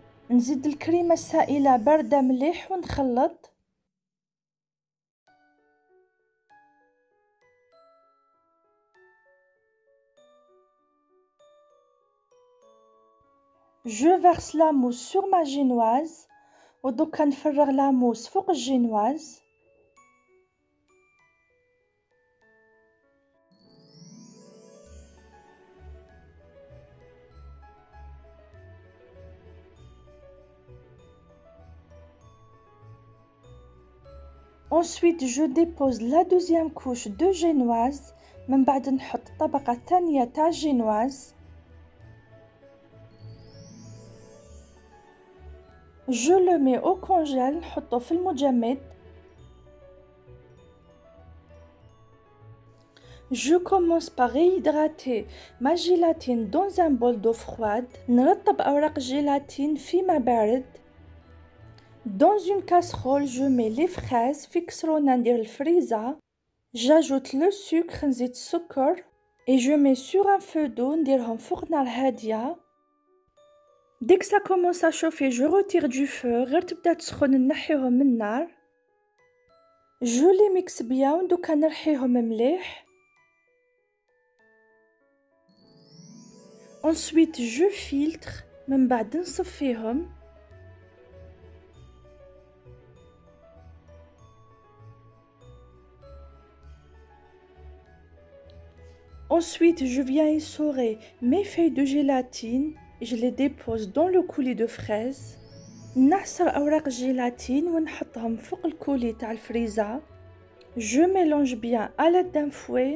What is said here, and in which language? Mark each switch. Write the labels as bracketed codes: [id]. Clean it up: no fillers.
[ar] نزيد الكريمة السائلة باردة مليح ونخلط. [fr] Je verse la mousse sur ma génoise. [ar] ودوكا نفرغ [fr] la mousse [ar] فوق الجينواز. [fr] Ensuite, je dépose la deuxième couche de génoise. [ar] من بعد نحط الطبقة الثانية تاع الجينواز. [fr] Je le mets au congèle, [ar] نحطو في المجمد. [fr] Je commence par réhydrater ma gélatine dans un bol d'eau froide. [ar] نرطب أوراق الجيلاتين في ماء بارد. [fr] Dans une casserole, je mets les fraises [ar] في كسرونة ندير الفريزة. [fr] J'ajoute le sucre, [ar] نزيد السكر. [fr] Et je mets sur un feu d'eau, [ar] نديرهم فوق نار هادية. [fr] Dès que ça commence à chauffer, je retire du feu. [ar] غير تبدا تسخن نحيهم من النار. [fr] Je les mixe bien [ar] ودوكا نرحيهم مليح. [fr] Ensuite, je filtre. [ar] من بعد نصفيهم. [fr] Ensuite, je viens essorer mes feuilles de gélatine et je les dépose dans le coulis de fraises. [ar] نعصر أوراق الجيلاتين ونحطهم فوق الكولي تاع الفريزة. [fr] Je mélange bien à l'aide d'un fouet.